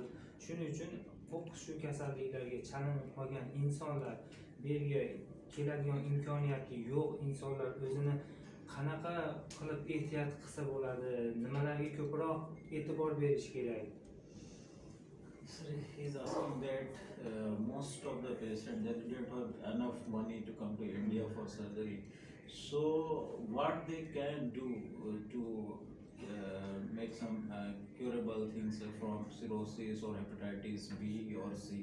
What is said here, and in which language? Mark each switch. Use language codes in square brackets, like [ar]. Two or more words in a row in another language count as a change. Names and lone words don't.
[uz] Shuning uchun shu kasalliklarga chalinib qolgan insonlar bu yerga keladigan imkoniyati yo'q insonlar o'zini qanaqa qilib ehtiyot qilsa bo'ladi, nimalarga ko'proq e'tibor berish kerak? [en] Sir, he's asking that most of the patients they didn't have enough money to come to India for surgery. So, what they can do to make some curable things from cirrhosis or hepatitis B or C?